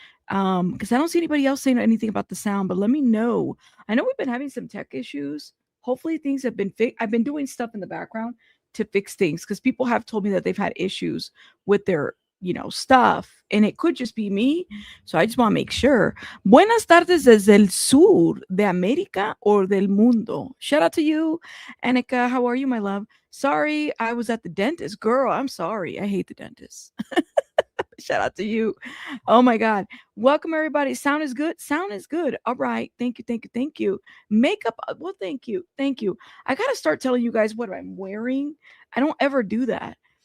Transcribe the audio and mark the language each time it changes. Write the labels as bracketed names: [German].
[English] Because I don't see anybody else saying anything about the sound, but let me know. I know we've been having some tech issues. Hopefully, things have been fixed. I've been doing stuff in the background to fix things because people have told me that they've had issues with their stuff, and it could just be me. So I just want to make sure. [Spanish] Buenas tardes desde el sur de América or del mundo. [English] Shout out to you, Annika. How are you, my love? Sorry, I was at the dentist. Girl, I'm sorry. I hate the dentist. Shout out to you. Oh my God. Welcome, everybody. Sound is good. Sound is good. All right. Thank you. Makeup. Well, thank you. I got to start telling you guys what I'm wearing. I don't ever do that.